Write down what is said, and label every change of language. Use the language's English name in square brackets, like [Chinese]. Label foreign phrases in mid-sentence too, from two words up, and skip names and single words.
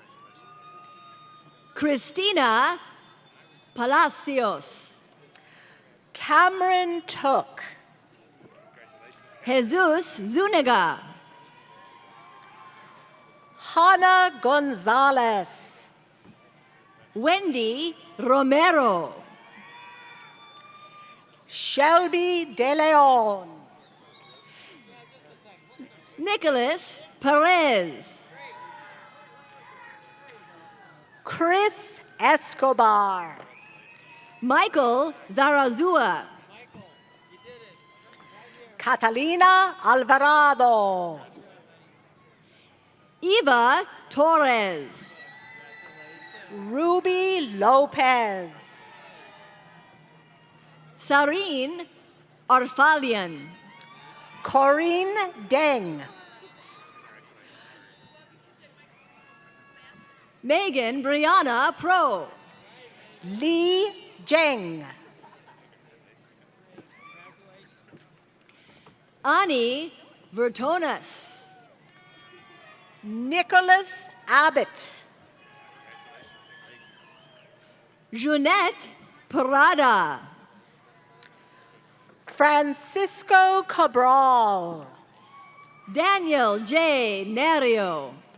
[English] Christina Palacios. Cameron Took. Jesus Zuniga. Hannah Gonzalez. Wendy Romero. Shelby De Leon. Nicholas Perez. Chris Escobar. Michael Zarazua. Catalina Alvarado. Eva Torres. Ruby Lopez. Sareen Arfalian. Corinne Deng. Megan Brianna Pro. Li Zheng. Ani Vertonas. Nicholas Abbott. Jeanette Parada. Francisco Cabral. Daniel J. Nerio.